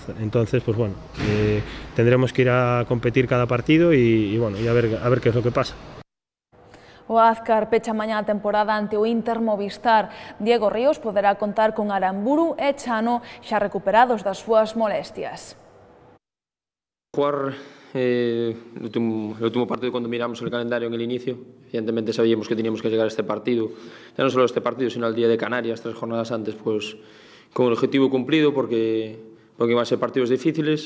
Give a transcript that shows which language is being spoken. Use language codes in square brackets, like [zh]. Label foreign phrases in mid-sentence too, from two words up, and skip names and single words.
[es] Entonces pues bueno, tendremos que ir a competir cada partido y bueno, y a ver qué es lo que pasa. [gl] O Azcar pecha mañá a temporada ante o Inter Movistar. Diego Ríos poderá contar con Aramburu e Chano xa recuperados das súas molestias. [es] Jugar el último partido, cuando miramos el calendario en el inicio, evidentemente sabíamos que teníamos que llegar a este partido, ya no solo a este partido, sino al día de Canarias, 3 jornadas antes, pues con el objetivo cumplido, porque iban a ser partidos difíciles.